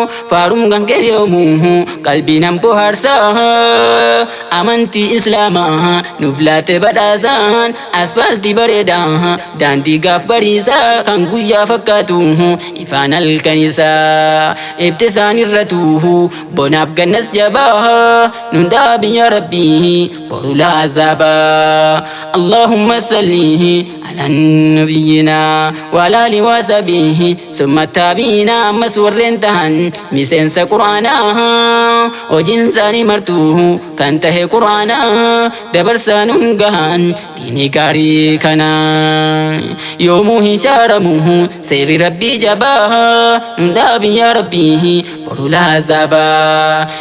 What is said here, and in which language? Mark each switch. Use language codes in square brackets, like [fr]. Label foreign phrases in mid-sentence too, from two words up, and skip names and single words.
[om] Faaruun kan kee yoomu, qalbii nan bohaarsa. Amantii Islaamaa nuuf laate badhaasaan, aspaaltii bareedaa, daandii gaaf bariisa, kan guyyaa fakkaatu, ifaan halkan isaa, ibti isaan irratu, bonaaf gannas jabaa, nun dhaabi yaa Rabbii, boru laazaabaa. [ar] اللهم صل على نبينا وعلى آله وصحبه, ثم التابعين, [om] ammas warreen tahan miseensa Qur'aanaa, hojiin isaanii martuu kan tahe Qur'aanaa, dabarsaa nun gahan diinii gaarii kana. Yoomuu hin shaaramu seerri Rabbii jabaa, nun dhaabi yaa Rabbii, boru laazaabaa.